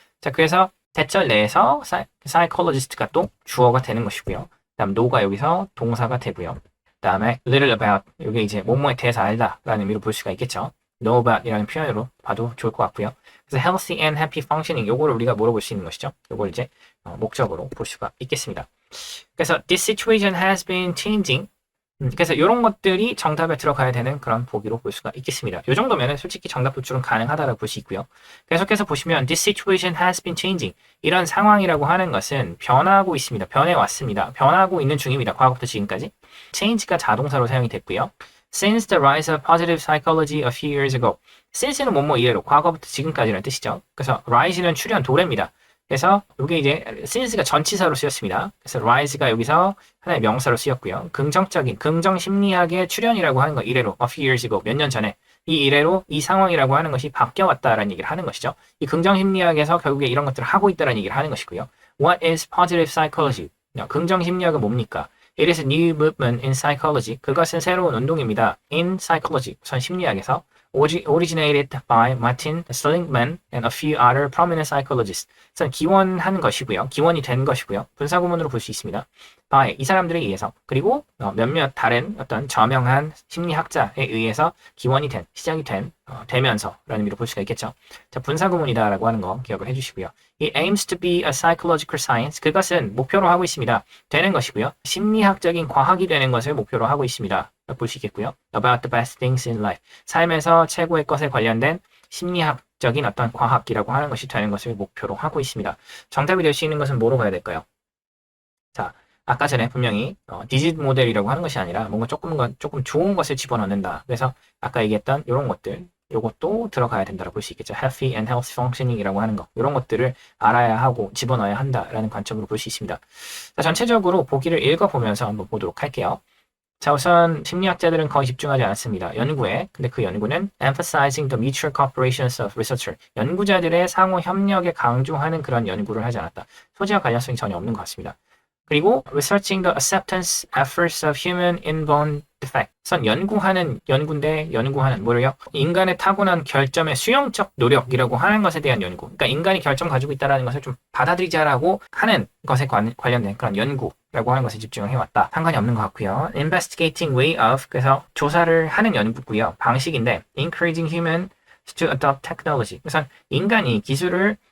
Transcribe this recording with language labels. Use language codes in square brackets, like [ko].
[ko] 자, 그래서 대절 내에서 psychologist가 또 주어가 되는 것이고요. 그다음 know가 여기서 동사가 되고요. 그다음에 little about, 이게 이제 뭐뭐에 대해서 알다라는 의미로 볼 수가 있겠죠. know about이라는 표현으로 봐도 좋을 것 같고요. 그래서 [en] healthy and happy functioning, [ko] 요거를 우리가 물어볼 수 있는 것이죠. 요걸 이제 목적으로 볼 수가 있겠습니다. [en] 그래서 this situation has been changing. [ko] 그래서 이런 것들이 정답에 들어가야 되는 그런 보기로 볼 수가 있겠습니다. 이 정도면 솔직히 정답 도출은 가능하다라고 볼 수 있고요. 계속해서 보시면 [en] this situation has been changing. [ko] 이런 상황이라고 하는 것은 변하고 있습니다. 변해왔습니다. 변하고 있는 중입니다. 과거부터 지금까지. change가 자동사로 사용이 됐고요. [en] Since the rise of positive psychology a few years ago. [ko] since는 뭐뭐 이래로 과거부터 지금까지라는 뜻이죠. 그래서 rise는 출현, 도래입니다. 그래서 이게 이제 since가 전치사로 쓰였습니다. 그래서 rise가 여기서 하나의 명사로 쓰였고요. 긍정적인, 긍정 심리학의 출현이라고 하는 거 이래로 [en] a few years ago, [ko] 몇 년 전에 이 이래로 이 상황이라고 하는 것이 바뀌어왔다라는 얘기를 하는 것이죠. 이 긍정 심리학에서 결국에 이런 것들을 하고 있다라는 얘기를 하는 것이고요. [en] What is positive psychology? [ko] 긍정 심리학은 뭡니까? [en] It is a new movement in psychology. [ko] 그것은 새로운 운동입니다. [en] In psychology, [ko] 우선 심리학에서 [en] originated by Martin Seligman and a few other prominent psychologists. [ko] 그래서 기원한 것이고요. 기원이 된 것이고요. 분사구문으로 볼 수 있습니다. by, 이 사람들에 의해서, 그리고 몇몇 다른 어떤 저명한 심리학자에 의해서 기원이 된, 시작이 된, 되면서라는 의미로 볼 수가 있겠죠. 자, 분사구문이다라고 하는 거 기억을 해주시고요. [en] It aims to be a psychological science. [ko] 그것은 목표로 하고 있습니다. 되는 것이고요. 심리학적인 과학이 되는 것을 목표로 하고 있습니다. 볼 수 있겠고요. [en] About the best things in life. [ko] 삶에서 최고의 것에 관련된 심리학적인 어떤 과학이라고 하는 것이 되는 것을 목표로 하고 있습니다. 정답이 될 수 있는 것은 뭐로 가야 될까요? 자, 아까 전에 분명히 디지트 모델이라고 하는 것이 아니라 뭔가 조금 좋은 것을 집어넣는다. 그래서 아까 얘기했던 이런 것들, 요것도 들어가야 된다고 볼 수 있겠죠. Healthy and healthy functioning이라고 하는 거, 이런 것들을 알아야 하고 집어넣어야 한다라는 관점으로 볼 수 있습니다. 자, 전체적으로 보기를 읽어보면서 한번 보도록 할게요. 자, 우선 심리학자들은 거의 집중하지 않았습니다. 연구에. 근데 그 연구는 [en] emphasizing the mutual cooperations of researcher. [ko] 연구자들의 상호 협력에 강조하는 그런 연구를 하지 않았다. 소재와 관련성이 전혀 없는 것 같습니다. [en] 그리고 researching the acceptance efforts of human inborn defect. [ko] 우선 연구하는 뭐를요? 인간의 타고난 결점의 수용적 노력이라고 하는 것에 대한 연구. 그러니까 인간이 결점 가지고 있다는 것을 좀 받아들이자라고 하는 것에 관련된 그런 연구라고 하는 것에 집중을 해왔다. 상관이 없는 것 같고요. [en] investigating way of, [ko] 그래서 조사를 하는 연구고요. 방식인데 [en] encouraging humans to adopt technology. [ko] 우선 인간이 기술을